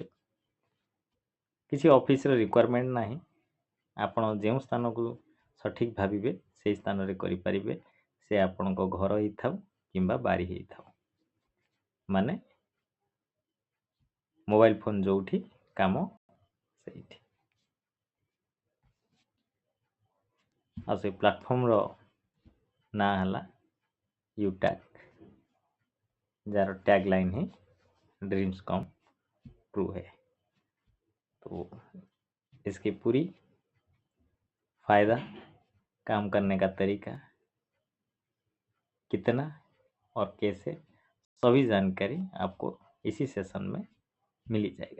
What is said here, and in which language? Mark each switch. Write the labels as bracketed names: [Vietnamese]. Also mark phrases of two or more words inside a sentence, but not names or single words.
[Odia] କିଛି ଅଫିସର ରିକ୍ୱାରମେଣ୍ଟ ନାହିଁ, ଆପଣ ଯେଉଁ ସ୍ଥାନକୁ ସଠିକ୍ ଭାବିବେ ସେହି ସ୍ଥାନରେ କରିପାରିବେ, ସେ ଆପଣଙ୍କ ଘର ହେଇଥାଉ କିମ୍ବା ବାରି ହେଇଥାଉ, ମାନେ ମୋବାଇଲ ଫୋନ ଯୋଉଠି, କାମ ସେଇଠି। ଆଉ ସେ ପ୍ଲାଟଫର୍ମର ନାଁ ହେଲା ୟୁଟ୍ୟାକ୍, ଯାହାର [English] tag line [Hindi] है [English] dreams come true [Hindi] है। तो इसकी पूरी फायदा, काम करने का तरीका, कितना और कैसे, सभी जानकारी आपको इसी सेशन में मिल ही जाएगा।